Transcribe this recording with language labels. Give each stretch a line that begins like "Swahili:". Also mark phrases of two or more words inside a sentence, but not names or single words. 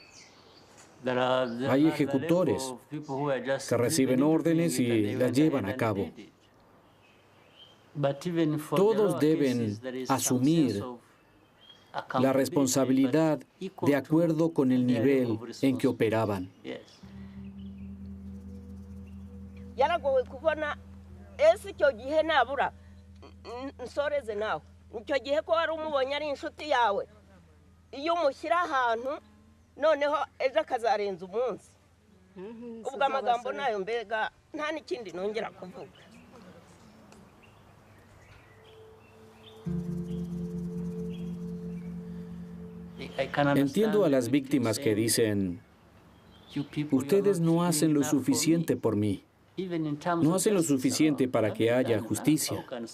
Spanish: Hay ejecutores que reciben órdenes y las llevan a cabo. Todos deben asumir la responsabilidad de acuerdo con el nivel en que operaban.
Kinyarwanda: Yaragowe kubona icyo gihe nabura nsoreze nawe icyo gihe ko wari umubonye ari inshuti yawe iyo umushyira ahantu noneho ejo akazarenza umunsi ubwo amagambo nayo mbega nta n'ikindi nongera kuvuga.
Spanish: Entiendo a las víctimas que dicen, ustedes no hacen lo suficiente por mí, no hacen lo suficiente para que haya justicia.